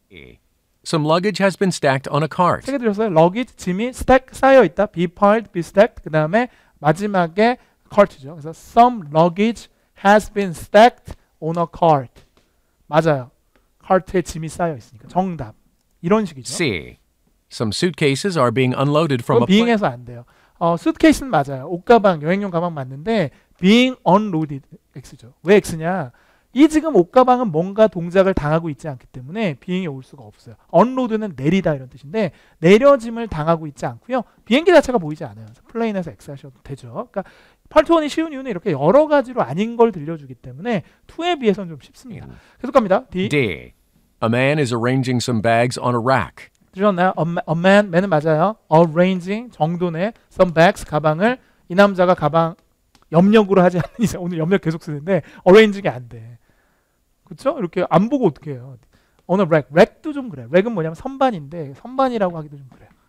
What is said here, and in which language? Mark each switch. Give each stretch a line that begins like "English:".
English: B. Some luggage has been stacked on a cart.
Korean: 세 개 들으셨어요? luggage, 짐이 stack 쌓여 있다.
English: be piled, be stacked.
Korean: 그 다음에 마지막에 cart죠.
English: 그래서 some luggage has been stacked on a cart.
Korean: 맞아요. cart에 짐이 쌓여 있으니까 정답. 이런 식이죠.
English: C. Some suitcases are being unloaded from
Korean: 그건
English: a plane.
Korean: being에서 안 돼요. 수트케이스는 맞아요. 옷가방, 여행용 가방 맞는데 being unloaded X죠. 왜 X냐? 이 지금 옷가방은 뭔가 동작을 당하고 있지 않기 때문에 being이 올 수가 없어요. unload는 내리다 이런 뜻인데 내려짐을 당하고 있지 않고요. 비행기 자체가 보이지 않아요. 플레인에서 X 하셔도 되죠. 그러니까 파트 1이 쉬운 이유는 이렇게 여러 가지로 아닌 걸 들려주기 때문에 2에 비해서는 좀 쉽습니다. 계속 갑니다. D.
English: D. A man is arranging some bags on a rack.
Korean: 들으셨나요? man은 맞아요. arranging 정돈에
English: some bags
Korean: 가방을 이 남자가 가방 염력으로 하지 않는 이상 오늘 염력 계속 쓰는데 arranging이 안 돼. 그렇죠? 이렇게 안 보고 어떻게 해요? 어느 랙도 좀 그래. 랙은 뭐냐면 선반인데 선반이라고 하기도 좀 그래요.